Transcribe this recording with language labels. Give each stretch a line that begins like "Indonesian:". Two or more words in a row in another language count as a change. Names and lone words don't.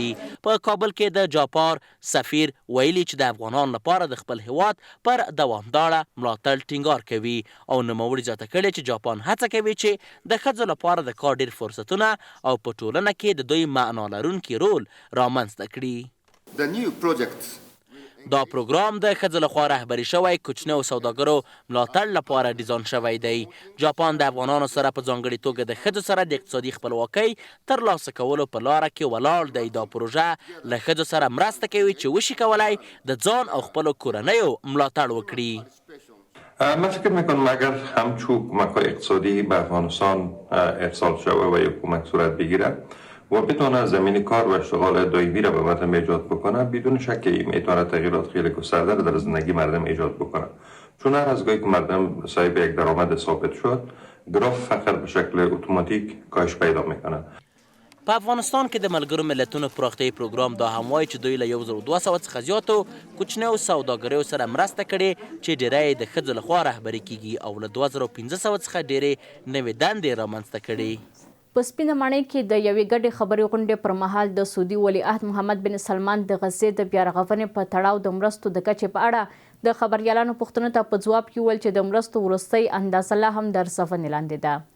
Pashto: په کابل کې د جاپان سفیر ویلي چې د افغانانو لپاره د خپل هیواد پر دوامداره ملاتړ ټینګار کوي او نوموړي زیاته کړې چې جاپان هڅه کوي چې د ښځو لپاره د کار ډیر فرصتونه او په ټولنه کې د دوی معنا لرونکي رول رامنځته کړي.
English: the new project
Pashto: دا پروګرام د ښځو لخوا رهبري شوی کوچنیو سوداګرو ملاتړ لپاره ډیزاین شوی دی. جاپان د افغانانو سره په ځانګړي توګه د ښځو سره د اقتصادي خپلواکۍ ترلاسه کولو په لاره کې ولاړ دی. دا پروژه له ښځو سره مرسته کوي چې وشي کولای د ځان او خپلو کورنیو ملاتړ وکړي.
Persian: من فکر میکنم اگر همچون کمک اقتصادی به افغانستان ارسال شود و یک کمک صورت بگیرد و بتونه زمین کار و اشتغال دائمی را به مردم ایجاد بکنه، بدون شک میتونه تغییرات خیلی گسترده را در زندگی مردم ایجاد بکنه. چون هر از گاهی که مردم صاحب یک درآمد ثابت شد، گراف فقر به شکل اتوماتیک کاهش پیدا میکنه.
Pashto: په افغانستان کې د ملګرو ملتونو پراختیایي پروګرام دا هم وایي چې دوی له 1200 څخه زیاتو کوچنیو سوداګریو سره مرسته کړې چې ډیری د ښځو لخوا رهبري کیږي او له 2500 څخه ډیرې نوې دندې رامنځته کړي. په سپینه ماڼۍ کې د یوې ګډې خبري غونډې پر مهال د سعودي ولیعهد محمد بن سلمان د غزې د بیارغونې په تړاو د مرستو د کچې په اړه د خبریالانو پوښتنو ته په ځواب کې وویل چې د مرستو وروستۍ اندازه لا هم د ارزونې لاندې ده.